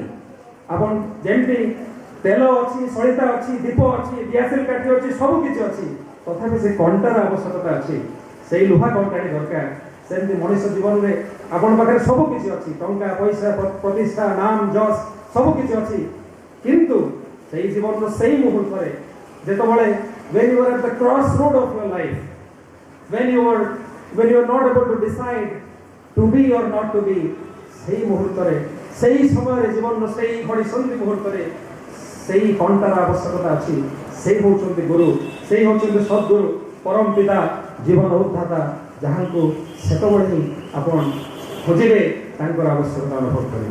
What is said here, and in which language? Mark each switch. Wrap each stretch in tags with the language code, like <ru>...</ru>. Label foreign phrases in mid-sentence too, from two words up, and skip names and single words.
<or>ଆପଣ ଯେମିତି ତେଲ ଅଛି, ସଳିତା ଅଛି, ଦୀପ ଅଛି, ଡିଆସିଲ୍ କାଠି ଅଛି, ସବୁ କିଛି ଅଛି, ତଥାପି ସେ କଣ୍ଟାର ଆବଶ୍ୟକତା ଅଛି, ସେଇ ଲୁହା କଣ୍ଟାଟି ଦରକାର। ସେମିତି ମଣିଷ ଜୀବନରେ ଆପଣଙ୍କ ପାଖରେ ସବୁ କିଛି ଅଛି, ଟଙ୍କା, ପଇସା, ପ୍ରତିଷ୍ଠା, ନାମ, ଯଶ ସବୁ କିଛି ଅଛି, କିନ୍ତୁ ସେଇ ଜୀବନର ସେଇ ମୁହୂର୍ତ୍ତରେ ଯେତେବେଳେ</or> <en>when you are at the crossroad of your life, when you are not able to decide to be or not to be,</en> <or>ସେଇ ମୁହୂର୍ତ୍ତରେ, ସେଇ ସମୟରେ, ଜୀବନର ସେଇ ଘଡ଼ିସନ୍ଧି ମୁହୂର୍ତ୍ତରେ ସେଇ କଣ୍ଟାର ଆବଶ୍ୟକତା ଅଛି। ସେଇ ହେଉଛନ୍ତି ଗୁରୁ, ସେଇ ହେଉଛନ୍ତି ସଦ୍ଗୁରୁ, ପରମ ପିତା, ଜୀବନ ଉଦ୍ଧାତା, ଯାହାଙ୍କୁ ସେତେବେଳେ ହିଁ ଆପଣ ଖୋଜିବେ, ତାଙ୍କର ଆବଶ୍ୟକତା ଅନୁଭବ କରିବେ।</or>